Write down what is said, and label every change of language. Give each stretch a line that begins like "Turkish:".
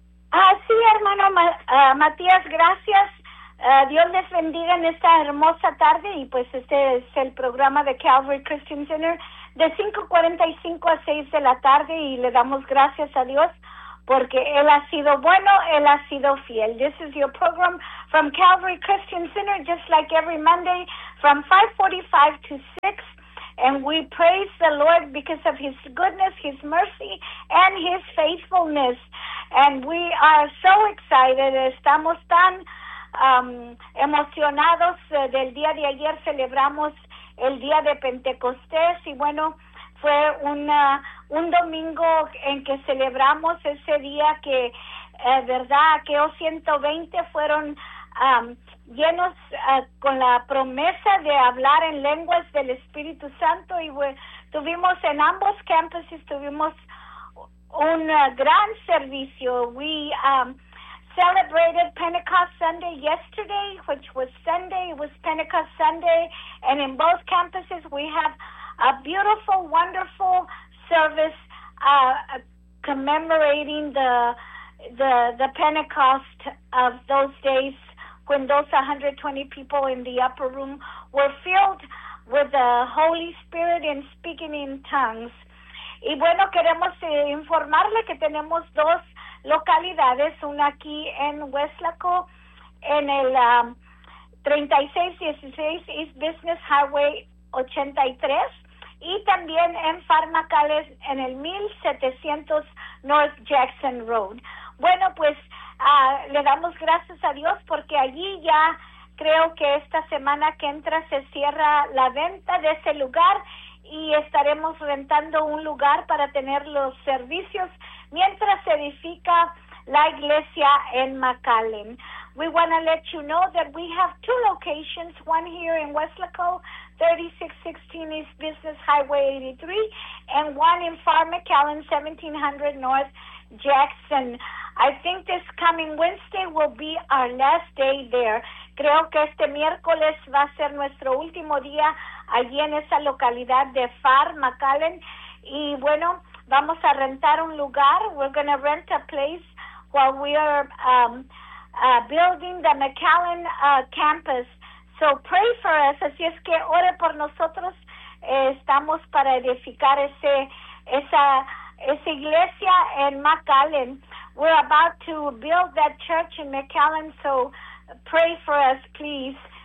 Spanish: Ah, sí, hermano Matías, gracias. Dios les bendiga en esta hermosa tarde. Y pues este es el programa de Calvary Christian Center de 5:45 a 6 de la tarde. Y le damos gracias a Dios porque Él ha sido bueno, Él ha sido fiel.
English: This is your program from Calvary Christian Center, just like every Monday, from 5:45 to 6. And we praise the Lord because of His goodness, His mercy, and His faithfulness. And we are so excited.
Spanish: Estamos tan emocionados del día de ayer. Celebramos el día de Pentecostés. Y bueno, fue un domingo en que celebramos ese día que, verdad, aquellos 120 fueron llenos con la promesa de hablar en lenguas del Espíritu Santo. Y tuvimos en ambos campuses, tuvimos un gran servicio.
English: We celebrated Pentecost Sunday yesterday, which was Sunday. It was Pentecost Sunday. And in both campuses, we have a beautiful, wonderful service commemorating the Pentecost of those days when those 120 people in the upper room were filled with the Holy Spirit and speaking in tongues.
Spanish: Y bueno, queremos informarle que tenemos dos localidades, una aquí en Weslaco, en el 3616 East Business Highway 83, y también en Farmacales en el 1700 North Jackson Road. Bueno, pues le damos gracias a Dios porque allí ya creo que esta semana que entra se cierra la venta de ese lugar y estaremos rentando un lugar para tener los servicios mientras se edifica la iglesia en McAllen.
English: We want to let you know that we have two locations, one here in Weslaco, 3616 East Business Highway 83, and one in Far McAllen, 1700 North Jackson. I think this coming Wednesday will be our last day there.
Spanish: Creo que este miércoles va a ser nuestro último día allí en esa localidad de Far McAllen. Y bueno, vamos a rentar un lugar.
English: We're going to rent a place while we are building the McAllen campus. So pray for us.
Spanish: Así es que ore por nosotros. Estamos para edificar esa iglesia en McAllen.
English: We're about to build that church in McAllen, so pray for us, please.